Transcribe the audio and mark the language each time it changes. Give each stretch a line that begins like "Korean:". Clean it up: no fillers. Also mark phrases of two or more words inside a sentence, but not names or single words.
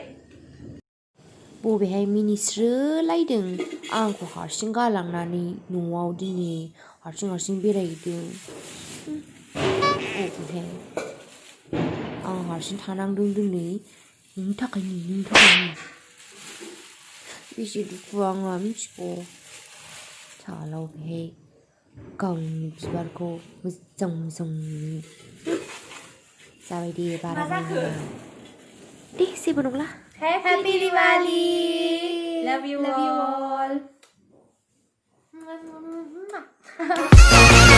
Bodo: बबेहाय मिनिस्रोलायदों आंखौ हारसिं गालांनानै न'आव दिनै हारसिं बेरायहैदों बबेहाय आं हारसिं थानांदों दिनै नोंनि थाखायनो बेसे दुखु आंहा मिथिगौ साला बबेहाय गावनि बिबारखौ मोजां जाबायदि बारा मा जाखो? दे जेबो नंला
English: Happy Diwali! Love you Love you all. all.